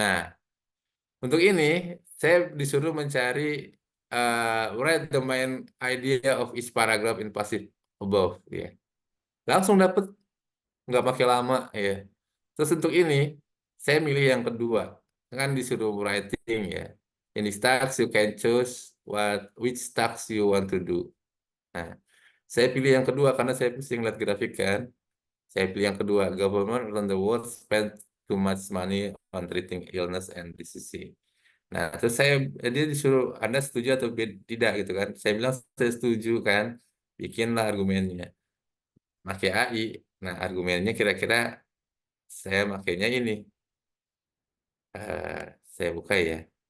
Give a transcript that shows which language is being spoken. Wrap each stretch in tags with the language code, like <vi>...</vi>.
<id>Nah, untuk ini, saya disuruh mencari</id> <en>write the main idea of each paragraph in passive above.</en> <id>Ya. Langsung dapet, nggak pakai lama ya. Terus untuk ini, saya milih yang kedua. Kan disuruh writing ya.</id> <en>In this task, you can choose which task you want to do.</en> <id>Nah, saya pilih yang kedua karena saya pusing lihat grafik kan. Saya pilih yang kedua.</id> <en>Government around the world spend too much money on treating illness and disease.</en> <id>Nah, terus dia disuruh Anda setuju atau tidak gitu kan. Saya bilang saya setuju kan. Bikinlah argumennya. Pakai AI. Nah, argumennya kira-kira saya makainya ini. Saya buka ya.</id>